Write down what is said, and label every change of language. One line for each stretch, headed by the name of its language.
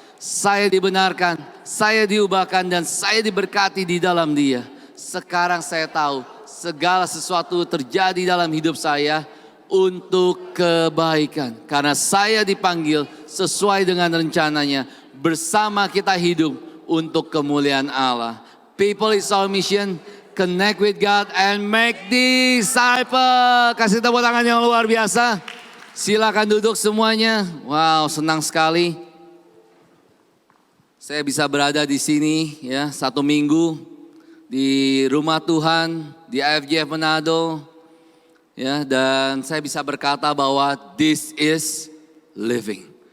Indonesian: Saya dibenarkan, saya diubahkan dan saya diberkati di dalam Dia. Sekarang saya tahu segala sesuatu terjadi dalam hidup saya untuk kebaikan. Karena saya dipanggil sesuai dengan rencananya. Bersama kita hidup untuk kemuliaan Allah.
English: People is our mission. Connect with God and make disciple.
Indonesian: Kasih tepuk tangan yang luar biasa. Silakan duduk semuanya. Wow, senang sekali. Saya bisa berada di sini ya 1 minggu di rumah Tuhan di IFGF Manado. Ya, dan saya bisa berkata bahwa
English: this is living.